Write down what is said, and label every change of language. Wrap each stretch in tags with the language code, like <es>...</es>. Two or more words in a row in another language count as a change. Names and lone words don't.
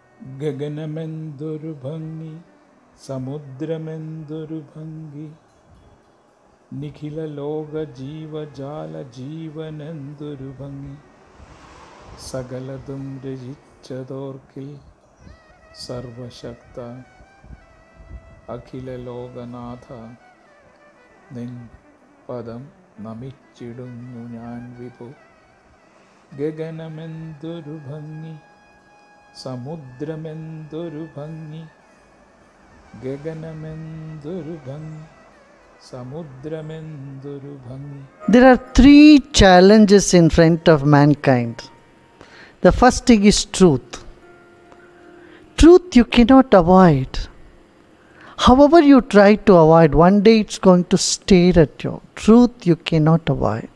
<ml>ഗഗനമെന്തൊരു ഭംഗി സമുദ്രമെന്തൊരു ഭംഗി നിഖില ലോക ജീവജാല ജീവനെന്തൊരു ഭംഗി സകലതും രചിച്ചതോർക്കിൽ സർവശക്ത അഖില ലോകനാഥ നിൻ പദം നമിച്ചിടുന്നു ഞാൻ വിഭു. ഗഗനമെന്തൊരു ഭംഗി, സമുദ്രമെന്തൊരു ഭംഗി, ഗഗനമെന്തൊരു ഭംഗി, സമുദ്രമെന്തൊരു ഭംഗി.</ml> <en>There are three challenges in front of mankind. The first thing is truth. Truth you cannot avoid. However you try to avoid, one day it's going to stare at you. Truth you cannot avoid.</en>